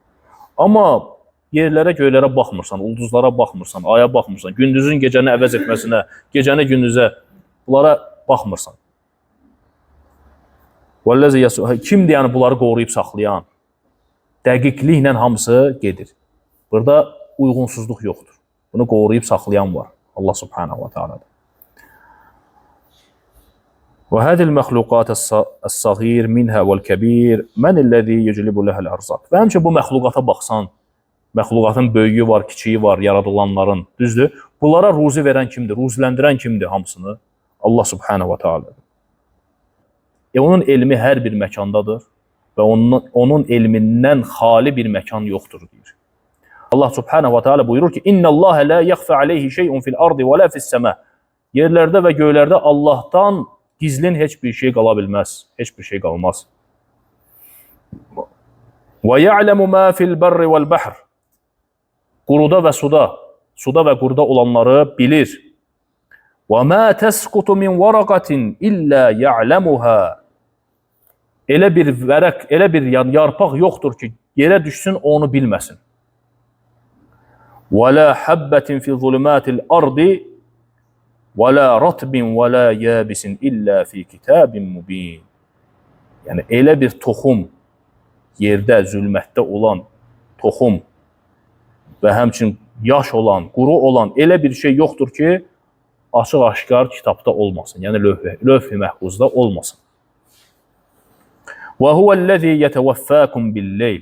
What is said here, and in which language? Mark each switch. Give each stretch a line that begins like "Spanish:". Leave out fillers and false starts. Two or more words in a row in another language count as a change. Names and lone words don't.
Azerbaijani: Amma yerlərə, göylərə baxmırsan, ulduzlara baxmırsan, aya baxmırsan, gündüzün gecəni əvəz etməsinə, gecəni gündüzə, bunlara baxmırsan. Kimdir yəni bunları qoruyub saxlayan? Dəqiqliklə hamısı gedir. Burada uyğunsuzluq yoxdur. Bunu qoruyub saxlayan var.
Arabic: الله سبحانه وتعالى. وهذه المخلوقات الصغير منها والكبير من الذي يجلب لها الأرزاق.
Azerbaijani: Və həmçinin bu məxluqata baxsan, məxluqatın böyüyü var, kiçiyi var, yaradılanların, düzdür? Bunlara ruzi verən kimdir? Ruziləndirən kimdir hamısını?
Arabic: الله سبحانه وتعالى.
Azerbaijani: Onun elmi hər bir məkandadır və onun elmindən xali bir məkan yoxdur, deyir. Allah subhanahu wa ta'ala buyurur ki,
Arabic: إن الله لا يخفى عليه شيء في الأرض ولا في السماء.
Azerbaijani: Yerlərdə və göylərdə Allahdan gizlin heç bir şey qala bilməz. Heç bir şey qalmaz.
Arabic: ويعلم ما في البر والبحر.
Azerbaijani: Quruda və suda və quruda olanları bilir.
Arabic: وما تسقط من ورقة إلا يعلمها.
Azerbaijani: Elə bir vərəq, elə bir yarpaq yoxdur ki, yerə düşsün, onu bilməsin.
Arabic: ولا حبة في ظلمات الأرض ولا رطب ولا يابس إلا في كتاب مبين.
Azerbaijani: Yəni, elə bir toxum, yerdə, zülmətdə olan toxum və həmçinin yaş olan, quru olan elə bir şey yoxdur ki, açıq-aşkar kitabda olmasın. Yəni, lövh-i məhfuzda olmasın.
Arabic: وهو الذي يتوفاكم بالليل.